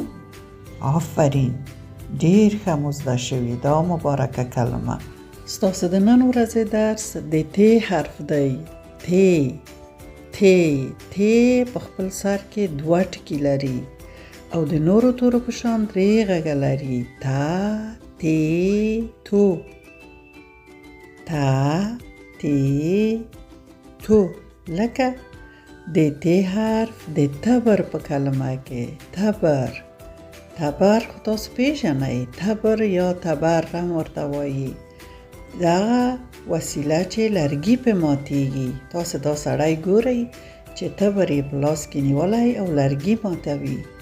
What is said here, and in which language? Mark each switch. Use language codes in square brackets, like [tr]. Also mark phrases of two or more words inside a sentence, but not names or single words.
[ps] آفرین، ډیر ښه مو زده شوي دا مبارکه کلمه. ستاسو د نن ورځې درس د ت حرف دی. ت په خپل سر کې دوه ټکي لري او د نورو تورو په شان درې غږه لري. تا، تی، تو. تا، تی، تو. لکه د ت حرف د تبر په کلمه کې. تبر خو تاسو پیژنئ. تبر یا تبر هم ورته وایي. دغه وسیله چې لرګي په ماتیږي. تاسو دا سړی ګورئ چې تبر یې په لاس کې نیولی او لرګي ماتوي.